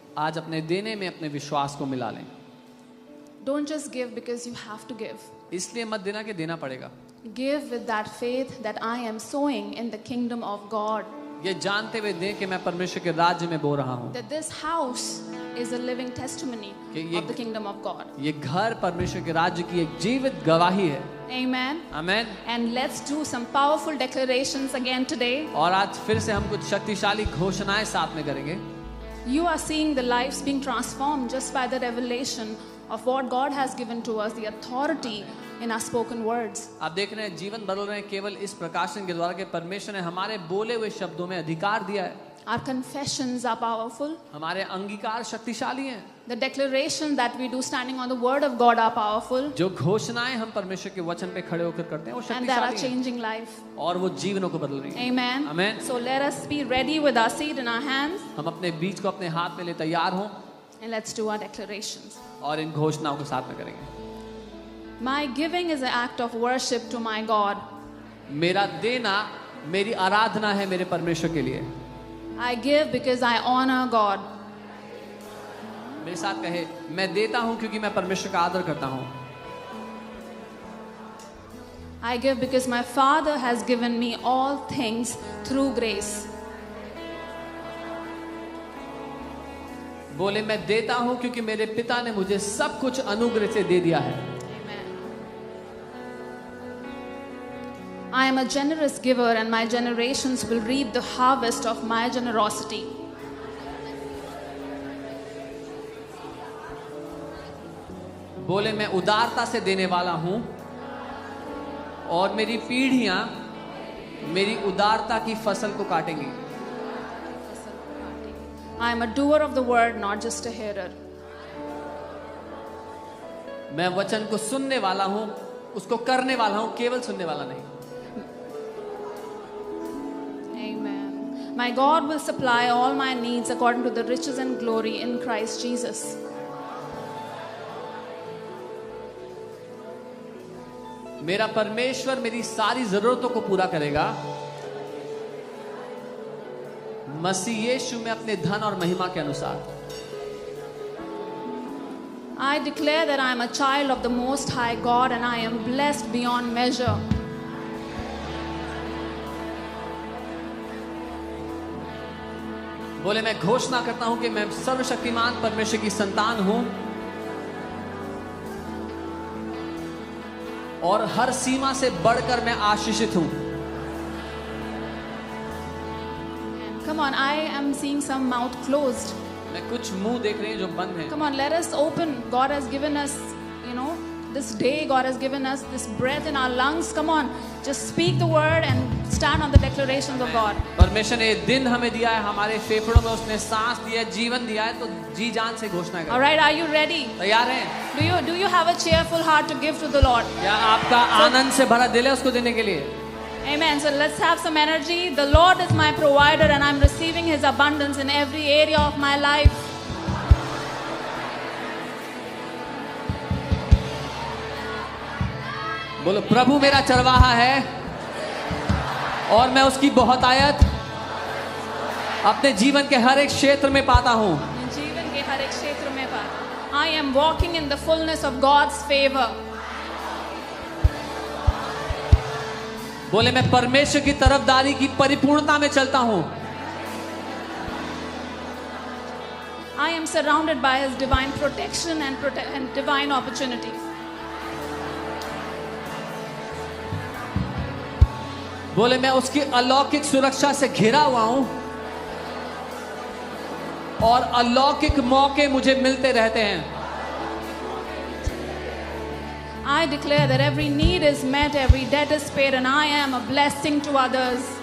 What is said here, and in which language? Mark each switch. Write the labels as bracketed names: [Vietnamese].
[Hindi] आज अपने देने में अपने विश्वास को मिला लें। [English] Don't just give because you have to give. [Hindi] इसलिए मत देना कि देना पड़ेगा। [English] Give with that faith that I am sowing in the kingdom of God. [Hindi] ये जानते हुए दें कि मैं परमेश्वर के राज्य में बो रहा हूँ। [English] That this house is a living testimony of the kingdom of God. [Hindi] ये घर परमेश्वर के राज्य की एक जीवित गवाही है। [English] Amen. [Hindi] Amen. [English] And let's do some powerful declarations again today. [Hindi] और आज फिर से हम कुछ शक्तिशाली घोषणाएं साथ में करेंगे। [English] You are seeing the lives being transformed just by the revelation of what God has given to us, the authority in our spoken words. [Hindi] आप देख रहे हैं जीवन बदल रहे हैं केवल इस प्रकाशन के द्वारा कि परमेश्वर ने हमारे बोले हुए शब्दों में अधिकार दिया है। [English] Our confessions are powerful. [Hindi] हमारे अंगीकार शक्तिशाली हैं। [English] The declaration that we do standing on the word of God are powerful. [Hindi] जो घोषणाएं हम परमेश्वर के वचन पे खड़े होकर करते हैं वो [English] And that are [Hindi] शक्तिशाली हैं [English] changing life. [Hindi] और वो जीवनों को बदल रही हैं। [English] Amen. Amen. So let us be ready with our seed in our hands [Hindi] हम अपने बीज को अपने हाथ में ले तैयार हों [English] and let's do our declarations. [Hindi] और इन घोषणाओं को साथ में करेंगे। [English] My giving is an act of worship to my God. [Hindi] मेरा देना मेरी आराधना है मेरे परमेश्वर के लिए। [English] I give because I honor God. [Hindi] मेरे साथ कहे, मैं देता हूं क्योंकि मैं परमेश्वर का आदर करता हूं। [English] I give because my Father has given me all things through grace. [Hindi] बोले मैं देता हूं क्योंकि मेरे पिता ने मुझे सब कुछ अनुग्रह से दे दिया है। [English] I am a generous giver and my generations will reap the harvest of my generosity. [Hindi] बोले मैं उदारता से देने वाला हूं और मेरी पीढ़ियां मेरी उदारता की फसल को काटेंगी। [English] I am a doer of the word, not just a hearer. [Hindi] मैं वचन को सुनने वाला हूं, उसको करने वाला हूं, केवल सुनने वाला नहीं। [English] Amen. My God will supply all my needs according to the riches and glory in Christ Jesus. [Hindi] मेरा परमेश्वर मेरी सारी जरूरतों को पूरा करेगा मसीह यीशु में अपने धन और महिमा के अनुसार। [English] I declare that I am a child of the Most High God and I am blessed beyond measure. [Hindi] बोले मैं घोषणा करता हूं कि मैं सर्वशक्तिमान परमेश्वर की संतान हूं और हर सीमा से बढ़कर मैं आशीषित हूं। [English] Come on, I am seeing some mouth closed. [Hindi] मैं कुछ मुंह देख रहे हैं जो बंद हैं। [English] Come on, let us open. God has given us, this day God has given us this breath in our lungs. Come on, just speak the word and stand on the declarations of God. [Hindi] परमेश्वर ने दिन हमें दिया है, हमारे फेफड़ों में उसने सांस दिया है, जीवन दिया है, तो जी जान से घोषणा करें। [English] All right, are you ready? [Hindi] तैयार हैं? [English] Do you have a cheerful heart to give to the Lord? [Hindi] क्या आपका आनंद से भरा दिल है उसको देने के लिए? [English] Amen. So let's have some energy. The Lord is my provider and I'm receiving His abundance in every area of my life. [Hindi] बोलो प्रभु मेरा चरवाहा है और मैं उसकी बहुतायत अपने जीवन के हर एक क्षेत्र में पाता हूँ। जीवन के हर एक क्षेत्र में पाता। [English] I am walking in the fullness of God's favor. [Hindi] बोले मैं परमेश्वर की तरफदारी की परिपूर्णता में चलता हूँ। [English] I am surrounded by His divine protection and divine opportunity. [Hindi] बोले मैं उसकी अलौकिक सुरक्षा से घिरा हुआ हूँ और अलौकिक मौके मुझे मिलते रहते हैं। [English] I declare that every need is met, every debt is paid, and I am a blessing to others.